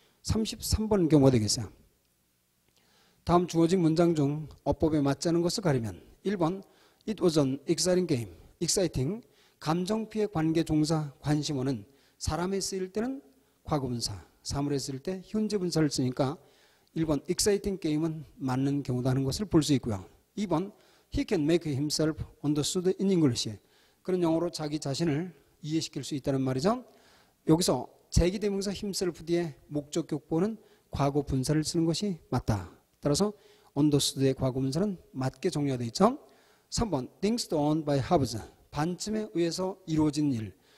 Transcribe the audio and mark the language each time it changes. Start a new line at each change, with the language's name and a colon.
Korean: 33번 경우가 되겠어요. 다음 주어진 문장 중 어법에 맞지 않은 것을 가리면 1번
English: It was an exciting game.
Korean: exciting, 감정피해 관계 종사 관심어는 사람에 쓰일 때는 과거분사, 사물에 쓰일 때 현재분사를 쓰니까 1번 exciting game은 맞는 경우다 하는 것을 볼 수 있고요. 2번
English: He can make himself understood in English.
Korean: 그런 영어로 자기 자신을 이해시킬 수 있다는 말이죠. 여기서 제기대명사 himself 뒤에 목적격보는 과거분사를 쓰는 것이 맞다. 따라서 understood의 과거분사는 맞게 정리가 되어 있죠. 3번 things done by halves, 반쯤에 의해서 이루어진 일.